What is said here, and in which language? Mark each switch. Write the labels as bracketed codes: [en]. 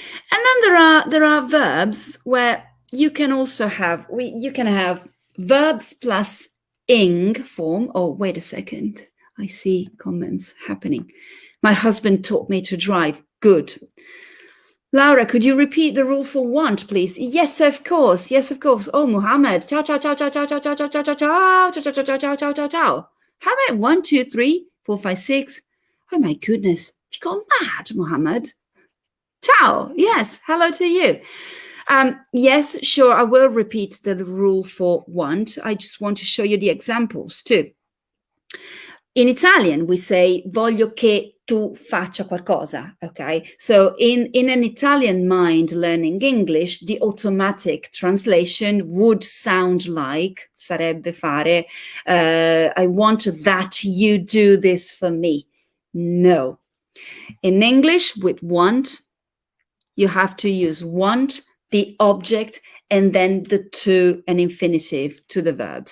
[en] And then there are verbs where you can also have, you can have verbs plus ing form. Oh, wait a second. I see comments happening. My husband taught me to drive. Good. Laura, could you repeat the rule for want, please? Yes, of course. Yes, of course. Oh, Muhammad. [it] Ciao, ciao, ciao, ciao, ciao, ciao, ciao, ciao, ciao, ciao, ciao, ciao, ciao, ciao, ciao, ciao, ciao, ciao. [en] How about 1, 2, 3, 4, 5, 6? Oh my goodness. You gone mad, Muhammad. Ciao. Yes. Hello to you. Yes, sure. I will repeat the rule for want. I just want to show you the examples too. In Italian, we say [it] voglio che tu faccia qualcosa, [en] okay? So in an Italian mind learning English, the automatic translation would sound like, [it] sarebbe fare, [en] I want that you do this for me. No. In English, with want, you have to use want, the object, and then the to and infinitive to the verbs.